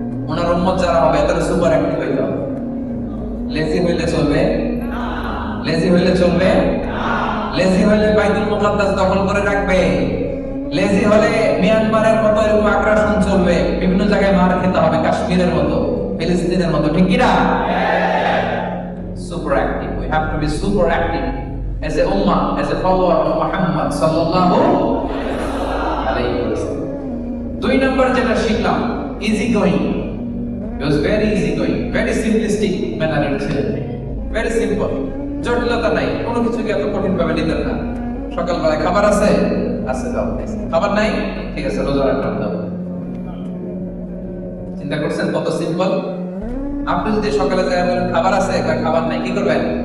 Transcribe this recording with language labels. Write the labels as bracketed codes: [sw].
[bn] ওনার উম্মত যারা হবে তারা সুপার অ্যাক্টিভ হইতে হবে। লেজি হইলে চলবে? লেজি হইলে চলবে? লেজি হইলে বাইতুল মুকাদ্দাস দখল করে রাখবে। লেজি হলে মিয়ানমারের মতো এরকম আগ্রাসন চলবে, বিভিন্ন জায়গায় মার খেতে হবে, কাশ্মীরের মতো, ফিলিস্তিনের মতো, ঠিক কিনা? [en] Super active. We have to be super active as a ummah, as a follower of Muhammad sallallahu alayhi wa sallam. [bn] 2 number যেটা শিখলাম, [en] easy going. He was very easy going, very simplistic manner ছিলেন, very simple. [bn] জটিলতা নাই, কোনো কিছুকে এত কঠিন ভাবে নিতেন না। সকালবেলায় খাবার আছে, দাও। খাবার নাই, ঠিক আছে, রোজা রাখলাম, দাও। চিন্তা করছেন কত সিম্পল? আপনি যদি সকালে যায় বলেন খাবার আছে, খাবার নাই, কি করবেন?